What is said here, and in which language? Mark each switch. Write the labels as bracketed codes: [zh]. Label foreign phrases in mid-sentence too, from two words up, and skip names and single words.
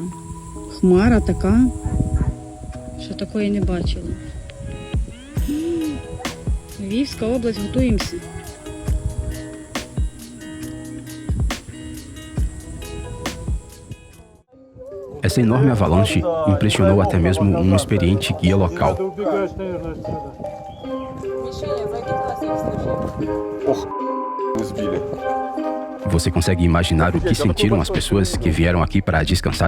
[uk] Хмара така, що такої не бачила. Львівська область, готуємося. [pt] Essa enorme avalanche impressionou até mesmo um experiente guia local. Você consegue imaginar o que sentiram as pessoas que vieram aqui para descansar?